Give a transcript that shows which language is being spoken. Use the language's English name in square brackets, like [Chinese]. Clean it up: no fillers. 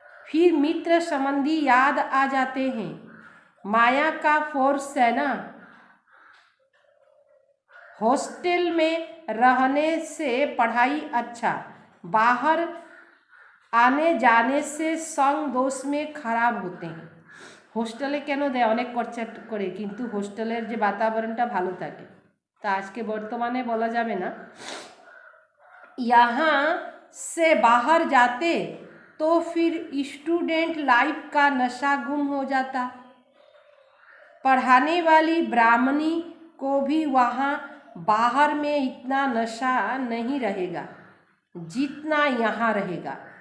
[Hindi] फिर मित्र संबंधी याद आ जाते हैं। माया का फोर्स है ना। हॉस्टल में रहने से पढ़ाई अच्छा, बाहर आने जाने से संग दोष में खराब होते हैं। [Bangla] হোস্টেলে কেন দেয়, অনেক খরচা করে, কিন্তু হোস্টেলের যে বাতাবরণটা ভালো থাকে। তা আজকে বর্তমানে বলা যাবে না। [Hindi] यहाँ से बाहर जाते तो फिर स्टूडेंट लाइफ का नशा गुम हो जाता। पढ़ाने वाली ब्राह्मणी को भी वहाँ बाहर में इतना नशा नहीं रहेगा जितना यहाँ रहेगा।